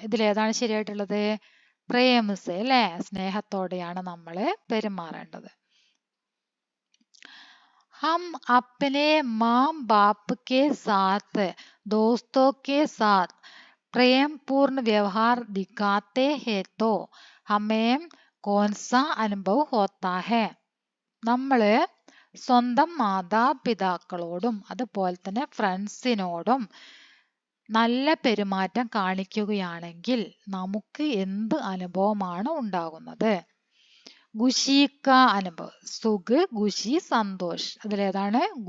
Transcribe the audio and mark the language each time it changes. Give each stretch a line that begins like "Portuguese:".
Malayalam: ഇതിലേതാണ് ശരിയായിട്ടുള്ളത്? പ്രേമസേ അല്ലേ, സ്നേഹത്തോടെയാണ് നമ്മൾ പെരുമാറേണ്ടത്.
Hindi: हम अपने माँ बाप के साथ, दोस्तों के साथ प्रेम पूर्ण व्यवहार दिखाते हैं तो हमें कौन सा अनुभव होता है?
Malayalam: നമ്മള് സ്വന്തം മാതാപിതാക്കളോടും അതുപോലെ തന്നെ ഫ്രണ്ട്സിനോടും നല്ല പെരുമാറ്റം കാണിക്കുകയാണെങ്കിൽ നമുക്ക് എന്ത് അനുഭവമാണ് ഉണ്ടാകുന്നത്? ഖുശിക്ക അനുഭവ്, സുഖ്, ഖുശി, സന്തോഷ്. അതിലേതാണ്?